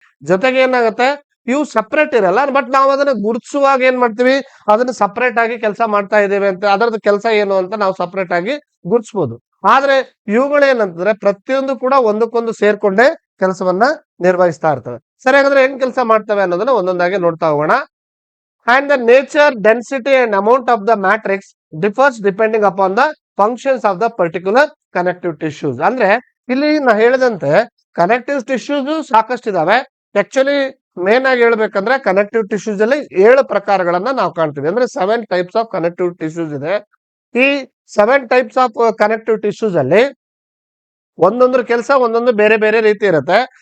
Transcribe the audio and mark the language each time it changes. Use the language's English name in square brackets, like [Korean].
[Kannada] ಜೊತೆಗೆ ಏನಾಗುತ್ತೆ, ಇವು ಸಪರೇಟ್ ಇರಲ್ಲ, ಬಟ್ ನಾವು ಅದನ್ನ ಗುರುತಿಸುವಾಗ ಏನ್ ಮಾಡ್ತೀವಿ, ಅದನ್ನ ಸಪರೇಟ್ ಆಗಿ ಕೆಲಸ ಮಾಡ್ತಾ ಇದ್ದೇವೆ ಅಂತ, ಅದರದ್ದು ಕೆಲಸ ಏನು ಅಂತ ನಾವು ಸಪರೇಟ್ ಆಗಿ ಗುರುತಿಸಬಹುದು. ಆದ್ರೆ ಇವುಗಳೇನಂತಂದ್ರೆ ಪ್ರತಿಯೊಂದು ಕೂಡ ಒಂದಕ್ಕೊಂದು ಸೇರ್ಕೊಂಡೇ ಕೆಲಸವನ್ನ ನಿರ್ವಹಿಸ್ತಾ ಇರ್ತವೆ. ಸರಿ, ಹಾಗಾದ್ರೆ ಹೆಂಗ್ ಕೆಲಸ ಮಾಡ್ತವೆ ಅನ್ನೋದನ್ನ ಒಂದೊಂದಾಗಿ ನೋಡ್ತಾ ಹೋಗೋಣ. [English] And the nature, density and amount of the matrix differs depending upon the functions of the particular connective tissues. [Kannada] ಅಂದ್ರೆ ಇಲ್ಲಿ ನಾ ಹೇಳಿದಂತೆ ಕನೆಕ್ಟಿವ್ ಟಿಶ್ಯೂಸ್ ಸಾಕಷ್ಟು ಇದಾವೆ. ಆಕ್ಚುಲಿ ಮೇನ್ ಆಗಿ ಹೇಳ್ಬೇಕಂದ್ರೆ ಕನೆಕ್ಟಿವ್ ಟಿಶ್ಯೂಸ್ ಅಲ್ಲಿ 7 ಪ್ರಕಾರಗಳನ್ನ ನಾವು ಕಾಣ್ತೀವಿ. ಅಂದ್ರೆ 7 ಟೈಪ್ಸ್ ಆಫ್ ಕನೆಕ್ಟಿವ್ ಟಿಶ್ಯೂಸ್ ಇದೆ. ಈ 7 ಟೈಪ್ಸ್ ಆಫ್ ಕನೆಕ್ಟಿವ್ ಟಿಶ್ಯೂಸ್ ಅಲ್ಲಿ ಒಂದೊಂದ್ರ ಕೆಲಸ ಒಂದೊಂದು ಬೇರೆ ಬೇರೆ ರೀತಿ ಇರುತ್ತೆ.